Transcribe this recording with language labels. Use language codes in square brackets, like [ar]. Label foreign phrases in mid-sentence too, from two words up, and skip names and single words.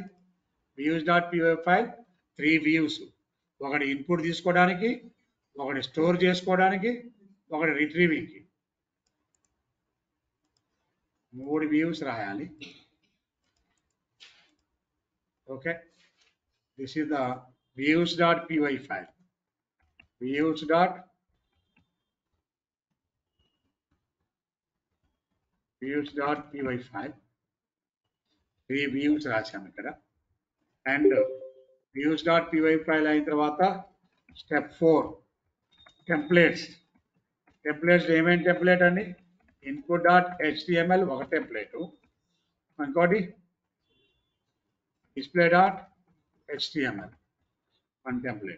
[en] views.py file 3 views. [te] ఒకటి ఇన్పుట్ తీసుకోవడానికి, ఒకటి స్టోర్ చేసుకోవడానికి, ఒకటి రిట్రీవింగ్కి. 3 వ్యూస్ రాయాలి. ఓకే, [en] this is the views.py file. views.py file 3 views [te] రాశాము ఇక్కడ. అండ్ views.py ఫైల్ అయిన తర్వాత స్టెప్ 4 టెంప్లెట్స్. ఏమేమి టెంప్లెట్ అండి? input.html ఒక టెంప్లెట్, ఇంకోటి display.html [en] one template.